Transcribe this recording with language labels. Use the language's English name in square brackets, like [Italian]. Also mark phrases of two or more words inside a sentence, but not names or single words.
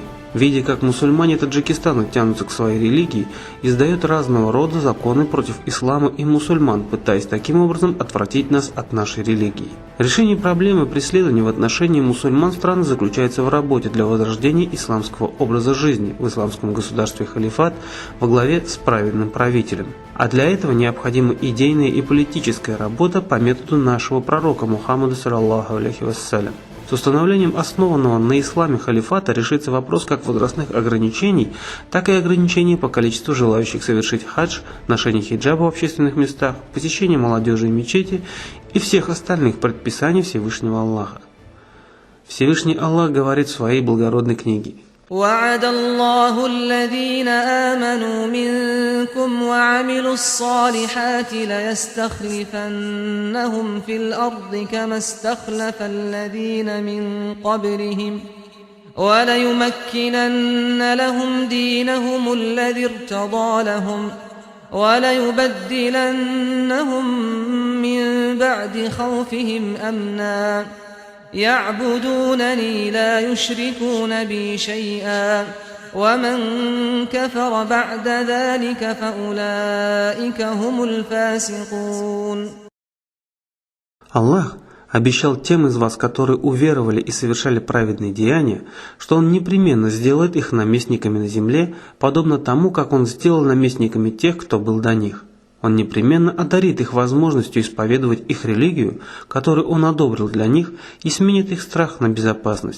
[Russian] Видя, как мусульмане Таджикистана тянутся к своей религии, издает разного рода законы против ислама и мусульман, пытаясь таким образом отвратить нас от нашей религии. Решение проблемы преследования в отношении мусульман страны заключается в работе для возрождения исламского образа жизни в исламском государстве халифат во главе с праведным правителем. А для этого необходима идейная и политическая работа по методу нашего пророка Мухаммада, [Arabic] صلى الله عليه وسلم. [Russian] С установлением основанного на исламе халифата решится вопрос как возрастных ограничений, так и ограничений по количеству желающих совершить хадж, ношение хиджаба в общественных местах, посещение молодежи и мечети и всех остальных предписаний Всевышнего Аллаха. Всевышний Аллах говорит в своей благородной книге: [Arabic] وعد الله الذين آمنوا منكم وعملوا الصالحات ليستخلفنهم في الأرض كما استخلف الذين من قبلهم وليمكنن لهم دينهم الذي ارتضى لهم وليبدلنهم من بعد خوفهم أمنا يعبدونني لا يشركون بي شيئا ومن كفر بعد ذلك فأولئك هم الفاسقون. [Russian] Аллах обещал тем из вас, которые уверовали и совершали праведные деяния, что Он непременно сделает их наместниками на земле, подобно тому, как Он сделал наместниками тех, кто был до них. Он непременно одарит их возможностью исповедовать их религию, которую Он одобрил для них, и сменит их страх на безопасность.